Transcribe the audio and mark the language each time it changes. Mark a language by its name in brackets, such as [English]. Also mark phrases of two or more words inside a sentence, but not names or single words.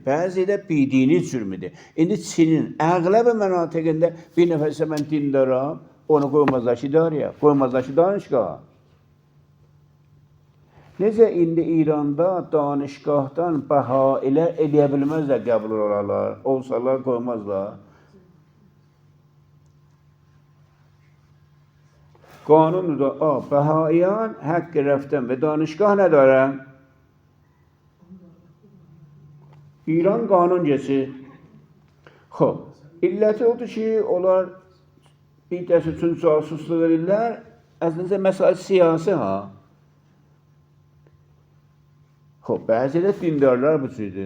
[Azerbaijani] Bəzi də bidini cürmidir. İndi Çinin əğləb mənatiqində bir nəfərsə mən dindaram, onu qoymazlar ki idarəyə, qoymazlar ki danışqaha. Necə indi İranda danışqahdan bəhailər eləyə bilməzlər, qəbul olarlar, olsalar qoymazlar. Kanun da [Persian] بهائیان حق رفتن به دانشگاه ندارن. [Azerbaijani] İran qanuncası. Xoş. İlləti odur ki, onlar bir dərs üçün casusluq edirlər. Əslində məsələ siyasi ha. Xoş, bəzi də dindarlar bu cürdür.